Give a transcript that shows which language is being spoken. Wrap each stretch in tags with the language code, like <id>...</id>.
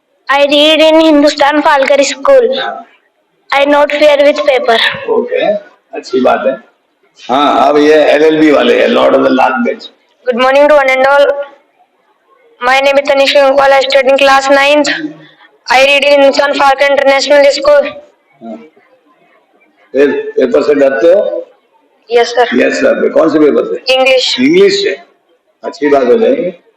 <en>I read in Hindustan Falcon School. I not fear with paper.</en> <hi>Okay, अच्छी बात है। हाँ, अब ये LLB वाले हैं, Lord of the last bench.</hi> <en>Good morning to one and all. My name is Tanish Gangwal. I study in class 9th. I read in Hindustan Falcon International School.</en> <hi>फिर paper से डरते हो?</hi> <en>Yes, sir. Yes sir.</en> <hi>कौन से paper से?</hi> <en>English.</en> <hi>English से। अच्छी बात हो जाएगी।</hi>